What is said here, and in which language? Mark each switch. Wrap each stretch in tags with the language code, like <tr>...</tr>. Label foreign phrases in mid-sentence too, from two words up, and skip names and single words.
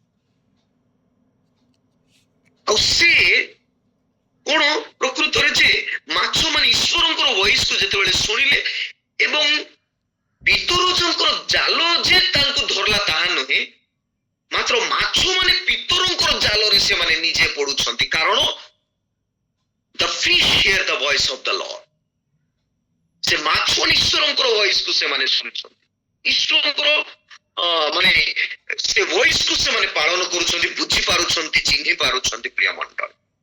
<or>ଆଉ ସେ କଣ ପ୍ରକୃତରେ ଯେ ମାଛ ମାନେ ଈଶ୍ୱରଙ୍କର ଭଏସକୁ ଯେତେବେଳେ ଶୁଣିଲେ ଏବଂ ପିତରଙ୍କର ଜାଲ ଯେ ତାଙ୍କୁ ଧରଲା ତାହା ନୁହେଁ, ମାତ୍ର ମାଛ ମାନେ ପିତରଙ୍କର ଜାଲରେ ସେମାନେ ନିଜେ ପଡୁଛନ୍ତି।</or> <en>କାରଣ the fish hear the voice of the Lord।</en> <or>ସେ ମାଛ ଈଶ୍ୱରଙ୍କର ଭଏସକୁ ସେମାନେ ଶୁଣୁଛନ୍ତି, ଈଶ୍ୱରଙ୍କର ମାନେ ସେ ଭଏସକୁ ସେମାନେ ପାଳନ କରୁଛନ୍ତି, ବୁଝି ପାରୁଛନ୍ତି, ଚିହ୍ନି ପାରୁଛନ୍ତି। ପ୍ରିୟ ମଣ୍ଡଳୀ,</or>